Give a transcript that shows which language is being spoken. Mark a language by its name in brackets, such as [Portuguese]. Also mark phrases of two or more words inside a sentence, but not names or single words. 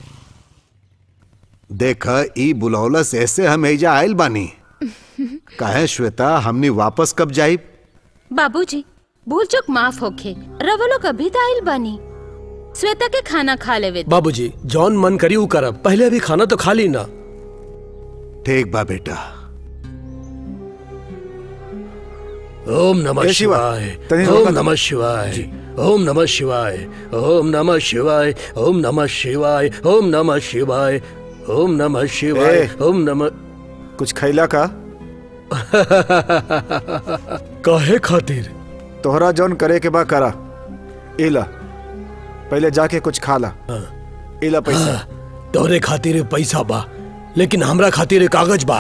[Bhojpuri] देख ई बुलौलस ऐसे हम एजा आयल बानी। काहे श्वेता हमनी वापस कब जाई? बाबूजी भूल चूक माफ होखे। रवा लोग अभी तो आइल बानी। श्वेता के खाना खा लेवे। बाबूजी जौन मन करी ऊ करब, पहले अभी खाना तो खा ली ना। ठीक बा बेटा। [Sanskrit] ओम नमः शिवाय, ओम नमः शिवाय, ओम नमः शिवाय, ओम नमः शिवाय, ओम नमः शिवाय, ओम नमः शिवाय, ओम नमः शिवाय, ओम नमः। [Bhojpuri] कुछ खैला का? काहे खातिर? तोहरा जौन करे के बा करा। इला पहले जाके कुछ खा ला। इला पैसा। तोहरे खातिर पैसा बा, लेकिन हमरा खातिर कागज बा।